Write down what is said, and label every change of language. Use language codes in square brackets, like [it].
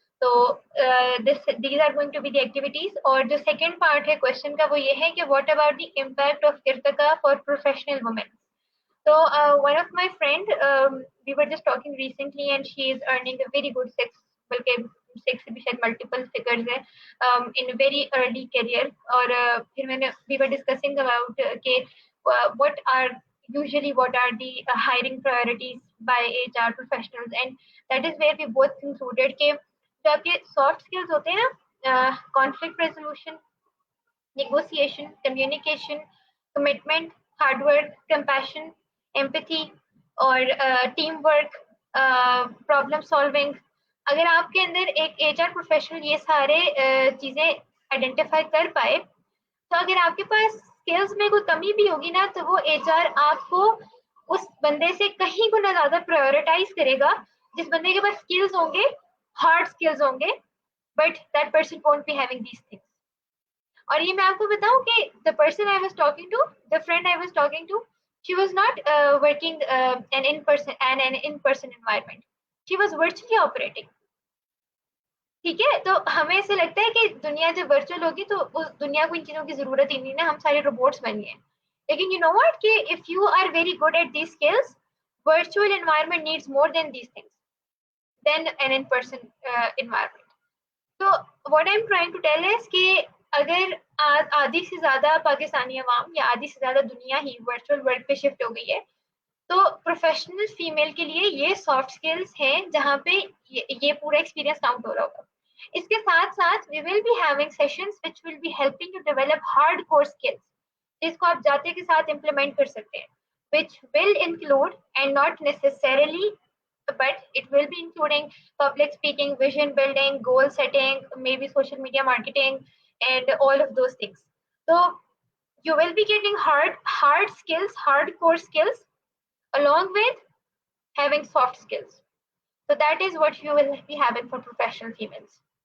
[en] So these are going to be the activities. [ur] اور جو [en] second part ہے question [ur] کا وہ یہ ہے کہ [en] what about the impact of Irtaka for professional women? So one of my friend, we were just talking recently, and she is earning a very good [ur] بلکہ [en] six [ur] بھی شاید [en] multiple figures ہے in a very early career. [ur] اور پھر میں نے [en] we were discussing about کہ what are the hiring priorities by HR professionals, and that is where we both concluded [ur] کہ جو آپ کے [en] soft skills [ur] ہوتے ہیں نا, [en] conflict resolution, negotiation, communication, commitment, hard work, compassion, empathy [ur] اور ٹیم ورک, پرابلم سالونگ, اگر آپ کے اندر ایک ایچ آر پروفیشنل یہ سارے چیزیں آئیڈینٹیفائی کر پائے, تو اگر آپ کے پاس اسکلز میں کوئی کمی بھی ہوگی نا, تو وہ ایچ آر آپ کو اس بندے سے کہیں گنا زیادہ پرائورٹائز کرے گا جس بندے کے پاس اسکلز ہوں گے, ہارڈ اسکلز ہوں گے, [en] But that person won't be having these things. [ur] اور یہ میں آپ کو بتاؤں کہ [en] the person I was talking to, the friend I was talking to, she was not working an in-person environment. She was virtually operating. [ur] ٹھیک ہے, تو ہمیں ایسے لگتا ہے کہ دنیا جب ورچوئل ہوگی تو اس دنیا کو ان چیزوں کی ضرورت ہی نہیں نا, ہم سارے روبوٹس بن گئے ہیں. لیکن [en] You know what کہ if you are very good at these skills, virtual environment needs more than these things than an in-person environment. So what I'm trying to tell is [ur] کہ اگر آدھی سے زیادہ پاکستانی عوام یا آدھی سے زیادہ دنیا ہی ورچوئل ورلڈ پہ شفٹ ہو گئی ہے, تو پروفیشنل فیمیل کے لیے یہ سافٹ اسکلس ہیں جہاں پہ یہ پورا ایکسپیرینس کاؤنٹ ہو رہا ہوگا. اس کے ساتھ ساتھ [en] we will be having sessions which will be helping you develop hardcore skills, [ur] جس کو آپ جاتے کے ساتھ امپلیمنٹ کر سکتے ہیں, [en] Which will include and not necessarily, but it will be including public speaking, vision building, goal setting, maybe social media marketing, and all of those things. So you will be getting hard skills, hardcore skills, along with having soft skills. So that is what you will be having for professional females.